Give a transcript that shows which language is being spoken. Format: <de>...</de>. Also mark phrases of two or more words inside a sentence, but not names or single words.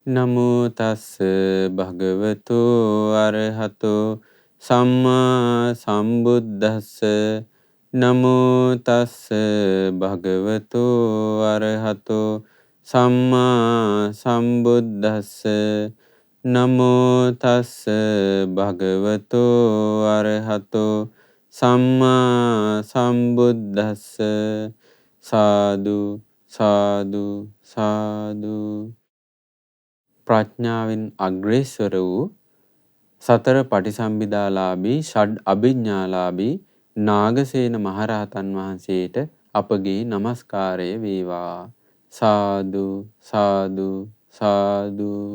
<pi>නමෝ තස්ස භගවතු අරහතෝ සම්මා සම්බුද්දස්ස නමෝ තස්ස භගවතු අරහතෝ සම්මා සම්බුද්දස්ස නමෝ තස්ස භගවතු අරහතෝ සම්මා සම්බුද්දස්ස සාදු සාදු සාදු.</pi> <si>ප්‍රඥාවෙන් අග්‍රේසර වූ සතර පටිසම්භිදාලාභී ෂඩ් අභිඥාලාභී නාගසේන මහරහතන් වහන්සේට අපගේ নমස්කාරය වේවා.</si> <pi>සාදු සාදු සාදු.</pi>